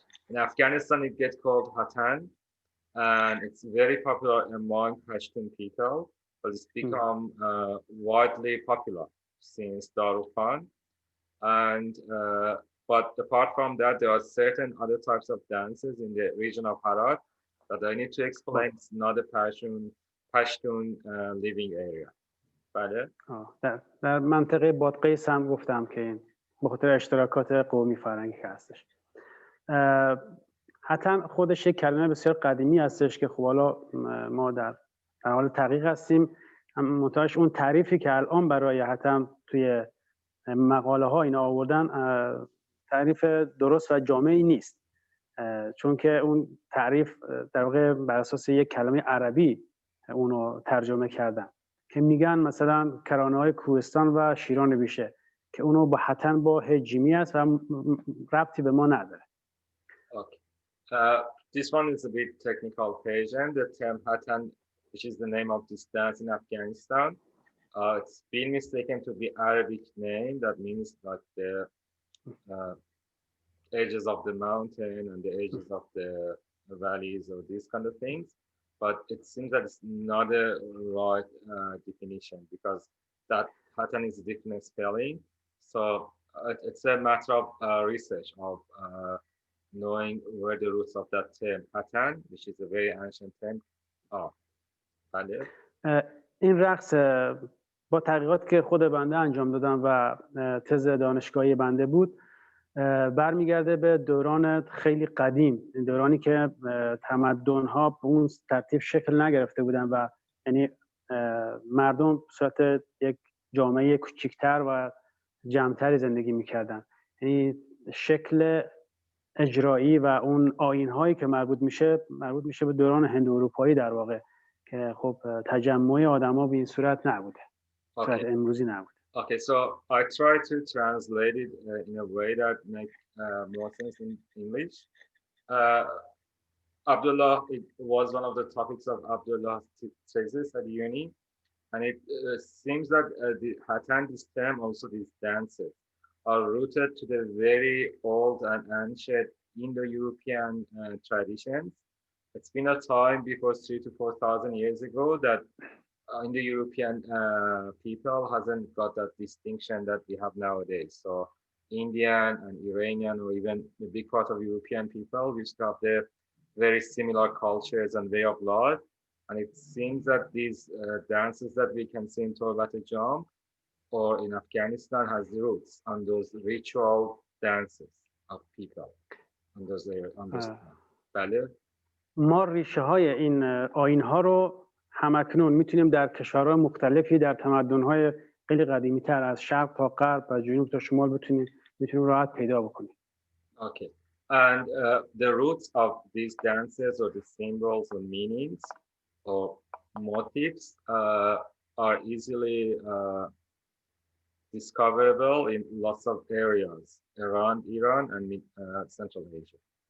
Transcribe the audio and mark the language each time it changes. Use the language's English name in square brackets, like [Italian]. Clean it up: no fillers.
[English] In Afghanistan, it gets called Hatan, and it's very popular among Pashtun people, but it's become widely popular since Darul Khan. And but apart from that, there are certain other types of dances in the region of Herat that I need to explain. It's not a Pashtun living area. [Persian] بله. در منطقه بادغیس هم گفتم که این به خاطر اشتراکات قومی فرهنگی هستش. حتن خودش یک کلمه بسیار قدیمی هستش که خب حالا ما در حال تحقیق هستیم. منتهاش اون تعریفی که الان برای حتن توی مقاله ها اینا آوردن تعریف درست و جامعی نیست، چون که اون تعریف در واقع بر اساس یک کلمه عربی اونو ترجمه کردن که میگن مثلا کرانه های کوهستان و شیران بیشه که اونو با حتن با هجیمی است و ربطی به ما نداره. [English] Okay. This one is a bit technical Persian. The term Hatan, which is the name of this dance in Afghanistan, it's been mistaken to be Arabic name that means like the edges of the mountain and the edges of the valleys or these kind of things. But it seems that it's not a right definition because that Hatan is a different spelling. So it's a matter of research of knowing where the roots of that term Hatan, which is a very ancient term, are. [Persian] این رقص با تحقیقات که خود بنده انجام دادم و تز دانشگاهی بنده بود برمیگرده به دوران خیلی قدیم، دورانی که تمدن‌ها به اون ترتیب شکل نگرفته بودن و یعنی مردم به صورت یک جامعه کوچکتر و جمع‌تری زندگی می‌کردن. یعنی شکل اجرایی و اون آیین‌هایی که مربوط میشه به دوران هندواروپایی در واقع که خب تجمع آدم‌ها به این صورت نبوده. صورت امروزی نبوده. [English] Okay, so I try to translate it in a way that makes more sense in English. Abdullah, it was one of the topics of Abdullah's thesis at uni, and it seems that the Hatan, this term, also these dances, are rooted to the very old and ancient Indo-European traditions. It's been a time before 3,000 to 4,000 years ago that Indo-European people hasn't got that distinction that we have nowadays. So Indian and Iranian or even a big part of European people used to have their very similar cultures and way of life. And it seems that these dances that we can see in Torbat Jam or in Afghanistan has roots on those ritual dances of people on those [Persian] بله. ما ریشه های این آیین ها رو همکنون میتونیم در کشورهای مختلفی در تمدن های خیلی قدیمی تر از شرق تا غرب و جنوب تا شمال میتونیم راحت پیدا بکنیم. [English] Okay. And the roots of these dances or the symbols or meanings or motifs are easily discoverable in lots of areas around Iran and Central Asia.